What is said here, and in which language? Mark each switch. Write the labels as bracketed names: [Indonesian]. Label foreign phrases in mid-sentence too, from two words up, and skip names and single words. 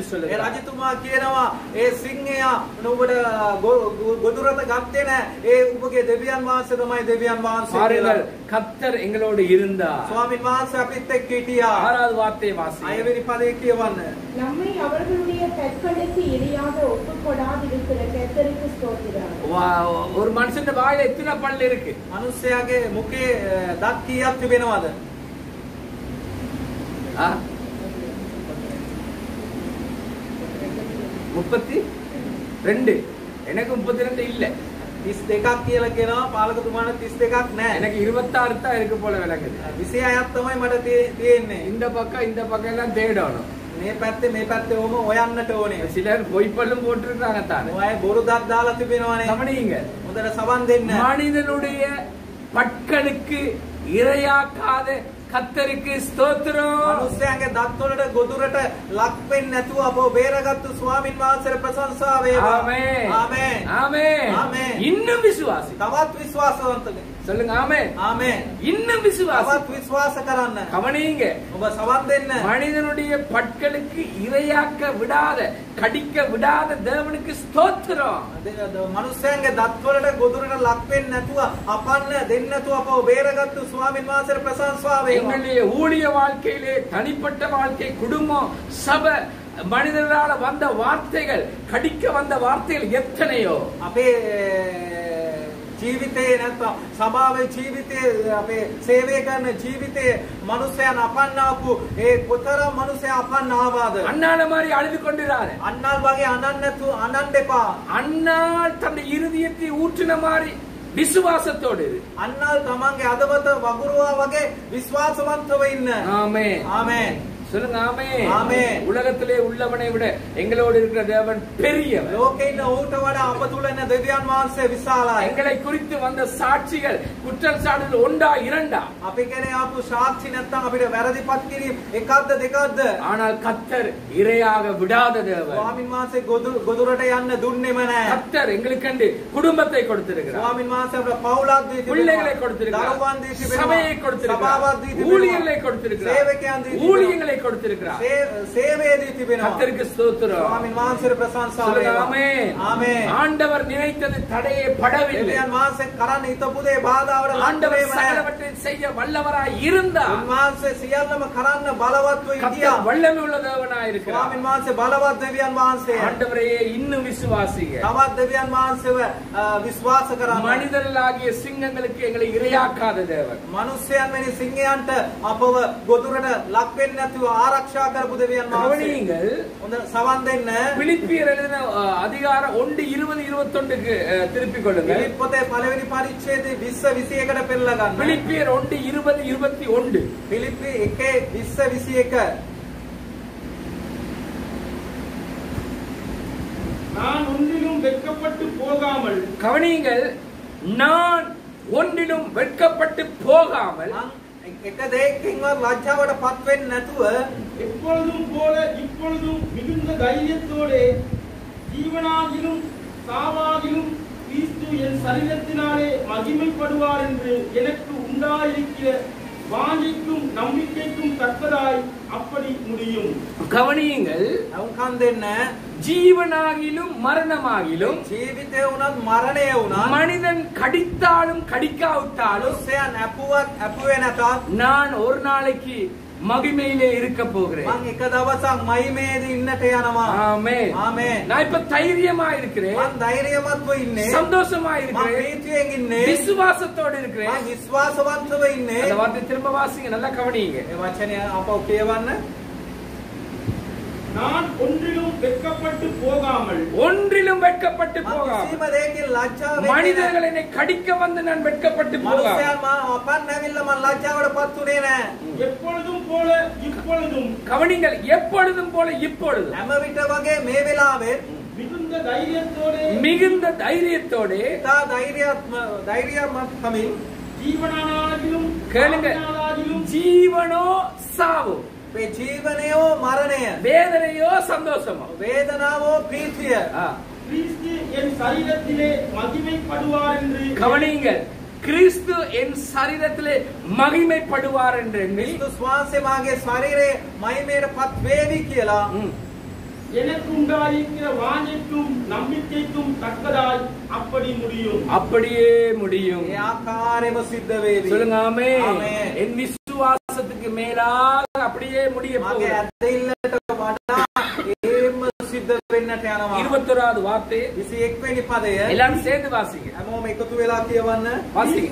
[Sinhala] ඒ [Tamil] சொல்லுகிறார். [Sinhala] රජතුමා කියනවා ඒ සිංහයා නුඹට ගොදුරට ගත්තේ නැහැ. ඒ ඔබගේ දෙවියන් වහන්සේ තමයි දෙවියන් වහන්සේ [Tamil] பாருங்கள், [Sinhala] කියලා. [Tamil] கர்த்தர் எங்களோடு இருந்தார். [Sinhala] ස්වාමීන් වහන්සේ අපිත් එක්ක හිටියා. [Tamil] ஆறாவது வார்த்தை வாசி. [Sinhala] 6 වෙනි පදේ කියවන්න. [Tamil] நம்மை அவர்களுடைய கற்களுக்கு இரையாக ஒப்புக்கொடாதிருக்கிற கர்த்தருக்கு ஸ்தோத்திரம். ஒரு மனுஷன் வாயில எத்தனை பல்லு இருக்கு? [Sinhala] මිනිස්යාගේ මුඛේ දත් කීයක් තිබෙනවද? 32. [Tamil] எனக்கு 32 இல்ல. [Sinhala] 32ක් කියලා කියනවා. පාලකතුමාට 32ක් නැහැ. [Tamil] எனக்கு 26 தான் இருக்கு போல விளங்குது. [Sinhala] 26ක් තමයි මට තියෙන්නේ. [Tamil] இந்த பக்கம் எல்லாம் தேடணும். [Sinhala] මේ පැත්තේ ඕම හොයන්නට ඕනේ. [Tamil] சிலர் பொய் பல்லும் போட்டுருக்காங்க தானே. [Sinhala] ඔය බොරු දත් දාලා තිබෙනවනේ. [Tamil] கவனிங்க, [Sinhala] හොඳට සවන් දෙන්න. [Tamil] மனிதனுடைய பற்களுக்கு இரையாக்காத கர்த்தருக்கு ஸ்தோத்திரம். [Sinhala] මනුස්සයන්ගේ දත් වලට ගොදුරට ලක් වෙන්නේ නැතුව අපව බේරගත්තු ස්වාමින් වහන්සේට ප්‍රශංසා වේවා. [Tamil] ஆமென். [Sinhala] ආමේන්. [Tamil] ஆமென். ஆமென். இன்னும் விசுவாசி. [Sinhala] තවත් විශ්වාසවන්තකෙ. [Tamil] சொல்லுங்க ஆமென். [Sinhala] ආමේන්. [Tamil] இன்னும் விசுவாசி. [Sinhala] තවත් විශ්වාස කරන්න. [Tamil] கவனிங்க, [Sinhala] ඔබ සවන් දෙන්න. [Tamil] மனிதனுடைய பற்களுக்கு இரையாக்க விடாத, கடிக்க விடாத தேவனுக்கு ஸ்தோத்திரம். [Sinhala] මනුස්සයන්ගේ දත් වලට ගොදුරට ලක් වෙන්නේ නැතුව අපන්න දෙන්නේ නැතුව අපව බේරගත්තු ස්වාමින් වහන්සේට ප්‍රශංසා වේවා. [Tamil] எங்களுடைய ஊழிய வாழ்க்கையிலே, தனிப்பட்ட வாழ்க்கை, குடும்பம், சபை, மனிதர்களால வந்த வார்த்தைகள், கடிக்க வந்த வார்த்தைகள் எத்தனையோ. [Sinhala] අපේ ජීවිතේ නැත්නම් සභාවේ ජීවිතේ අපේ සේවය කරන ජීවිතේ මනුස්සයන් අපන්නාපු ඒ කොතරම් මනුස්සය අපන්නාවාද? [Tamil] அண்ணால மாதிரி அழுது கொண்டிருந்தாரு. [Sinhala] අන්නාල් වගේ අනන්න එපා. [Tamil] அண்ணால் தன் இருதயத்தை ஊற்றின மாதிரி விசுவாசத்தோடு இரு. [Sinhala] අන්නාල් තමන්ගේ අදවත වගුරුවා වගේ විශ්වාසවන්තව ඉන්න. [Tamil] ஆமென். [Sinhala] ආමේන්. [Tamil] சொல்லுங்க ஆமென். ஆமென். உலகத்திலே உள்ளவனை விட எங்களோடு இருக்கிற தேவன் பெரியவர். [Sinhala] ලෝකේ ඉන්න ඌට වඩා අප තුල ඉන්න දෙවියන් වහන්සේ විශාලයි. [Tamil] எங்களை குறித்து வந்த சாட்சிகள், குற்றச்சாட்டுகள் ஒன்றா இரண்டா? [Sinhala] අපි කෙනේ ආපු සාක්ෂි නැත්නම් අපිට වැරදිපත් කිරීම එකක්ද දෙකක්ද? [Tamil] ஆனால் கர்த்தர் இரையாக விடாத தேவன். [Sinhala] ස්වාමින් වහන්සේ ගොදුරට යන්න දුන්නේම නැහැ. [Tamil] கர்த்தர் எங்களுக்கென்று குடும்பத்தை கொடுத்திருக்கிறார். [Sinhala] ස්වාමින් වහන්සේ අපට පවුලක් දී තිබෙනවා. [Tamil] பிள்ளைகளை கொடுத்திருக்கிறார். [Sinhala] දරුවන් දී තිබෙනවා. [Tamil] சபையை கொடுத்திருக்கிறார். [Sinhala] සභාවක් දී තිබෙනවා. [Tamil] ஊழியர்களை கொடுத்திருக்கிறார். [Sinhala] සේවකයන් දී තිබෙනවා. [Tamil] ஊழியங்களை கொடுத்திருக்கிறார். [Sinhala] සේවයේදී තිබෙනවා. [Tamil] கர்த்தருக்கு ஸ்தோத்திரம். [Sinhala] ස්වාමීන් වහන්සේට ප්‍රශංසා වේවා. [Tamil] ஆமென். ஆமென். ஆண்டவர் நினைத்தது தடையே படவில்லை. [Sinhala] දෙවියන් වහන්සේ කරන්න හිතපු දේ බාධාවට ලක් [Tamil] ஆண்டவர் [Sinhala] වෙන්නේ නැහැ. [Tamil] சகலவற்றையும் செய்ய வல்லவராய் இருந்தார். [Sinhala] උන්වහන්සේ සියල්ලම කරන්න බලවත්ව හිටියා. [Tamil] கர்த்தர் வல்லமை உள்ள தேவனாய் இருக்கிறார். [Sinhala] ස්වාමීන් වහන්සේ බලවත් දෙවියන් වහන්සේ. [Tamil] ஆண்டவரே இன்னும் விசுவாசிங்க. [Sinhala] තවත් දෙවියන් වහන්සේව විශ්වාස කරන්න. [Tamil] மனிதர்களாகிய சிங்கங்களுக்கு எங்களை இரையாக்காத தேவன். [Sinhala] මනුෂ්‍යයන් වැනි සිංහයන්ට අපව ගොදුරට ලක් වෙන්නේ නැතුව ආරක්ෂා කරපු දෙවියන් වහන්සේ. [Tamil] கவனியுங்கள். [Sinhala] හොඳ සවන් දෙන්න. [Tamil] பிலிப்பியர் எழுதின அதிகாரம் 1:20-21க்கு திருப்பிக் கொள்ளுங்கள். [Sinhala] පිලිප් පොතේ පළවෙනි පරිච්ඡේදයේ 20-21කට පෙරලා ගන්න. [Tamil] பிலிப்பியர் 1:20-21. [Sinhala] පිලිප්පි 1:20-21. [Tamil] நான் ஒன்றிலும் வெட்கப்பட்டு போகாமல் கவனியுங்கள். நான் ஒன்றிலும் வெட்கப்பட்டு போகாமல் [Sinhala] එක දෙයකින්වත් ලැජ්ජාවට පත් වෙන්නේ නැතුව [Tamil] எப்பொழுதும் போல இப்பொழுதும் மிகுந்த தைரியத்தோடு ஜீவனாகிலும் சாவாகிலும் கிறிஸ்து என் சரீரத்தினாலே மகிமைப்படுவார் என்று எனக்கு உண்டாயிருக்கிற வாஞ்சிக்கும் நம்பிக்கைக்கும் தக்கதாய் அப்படி முடியும். கவனியுங்கள். [Sinhala] අවුකන් දෙන්න. [Tamil] ஜீவனாகிலும் மரணமாகிலும் [Sinhala] ජීවිතේ වුණත් මරණය වුණත් [Tamil] மனிதன் கடித்தாலும் கடிக்காவிட்டாலும் [Sinhala] මනුෂ්‍යයන් අපුවත් අපුවේ නැතත් [Tamil] நான் ஒரு நாளைக்கு மகிமையிலே இருக்க போகிறேன். [Sinhala] මං එක දවසක් මහිමේදී ඉන්නට යනවා. [Tamil] ஆமென். [Sinhala] ආමේන්. [Tamil] நான் இப்ப தைரியமா இருக்கிறேன். [Sinhala] මං ධෛර්යමත්ව ඉන්නේ. [Tamil] சந்தோஷமா [Sinhala] මං [Tamil] இருக்கிறேன். [Sinhala] ප්‍රීතියෙන් ඉන්නේ. [Tamil] விசுவாசத்தோடு [Sinhala] මං [Tamil] இருக்கிறேன். [Sinhala] විශ්වාසවන්තව ඉන්නේ. [Tamil] அந்த வார்த்தை திரும்ப வாசிங்க, நல்லா கவனிங்க. [Sinhala] මේ වචනය අපව කියවන්න. [Tamil] நான் ஒன்றிலும் வெட்கப்பட்டு போகாமல் ஒன்றிலும் வெட்கப்பட்டு [Sinhala] මං [Tamil] போகாமல் [Sinhala] කිසිම දෙයකින් ලැජ්ජා වෙන්නේ නැහැ. [Tamil] மனிதர்கள் என்னை கடிக்க வந்து நான் வெட்கப்பட்டு போகாமல் [Sinhala] මනුෂ්‍යයන් මම අපන් නැවිල්ලා මං ලැජ්ජාවට පත් උනේ නැහැ. [Tamil] எப்பொழுதும் போல இப்பொழுதும் கவனிங்கள். எப்பொழுதும் போல இப்பொழுதும் හැම විට වගේ මේ වෙලාවේ மிகுந்த தைரியத்தோடு மிகுந்த தைரியத்தோடு [Sinhala] ඉතා ධෛර්යමත්කමින් [Tamil] ஜீவனானாகிலும் கேளுங்க. சாவினானாகிலும் ஜீவனோ சாவோ, [Sinhala] මේ ජීවනයෝ මරණය, [Tamil] வேதனையோ சந்தோஷமோ, [Sinhala] වේදනාවෝ ප්‍රීතිය [Tamil] கிறிஸ்து என் சரீரத்திலே மகிமைப்படுவார் என்று கவனியுங்கள். கிறிஸ்து என் சரீரத்திலே மகிமைப்படுவார் என்று எண்ணி [Sinhala] ක්‍රිස්තුස් වහන්සේ මාගේ ශරීරයේ මහිමයට පත් වේවි කියලා [Tamil] எனக்கு உண்டாயிருக்கிற வாஞ்சைக்கும் நம்பிக்கைக்கும் தக்கதாய் அப்படி முடியும். அப்படியே முடியும். [Sinhala] ඒ ආකාරයෙන්ම සිද්ධ වේවි. [Tamil] சொல்லுங்க ஆமென். ஆமென். என் விசுவாசத்துக்கு மேலாக அப்படியே முடிய [Sinhala] මාගේ [Tamil] போகிறது. [Sinhala] ඇදහිල්ලට වඩා ඒම සිද්ධ වෙන්නට යනවා. [Tamil] 21வது வார்த்தை [Sinhala] 21 වෙනි පදය [Tamil] எல்லாரும் சேர்ந்து வாசிங்க. [Sinhala] හැමෝම එකතු වෙලා කියවන්න. [Tamil] வாசிங்க.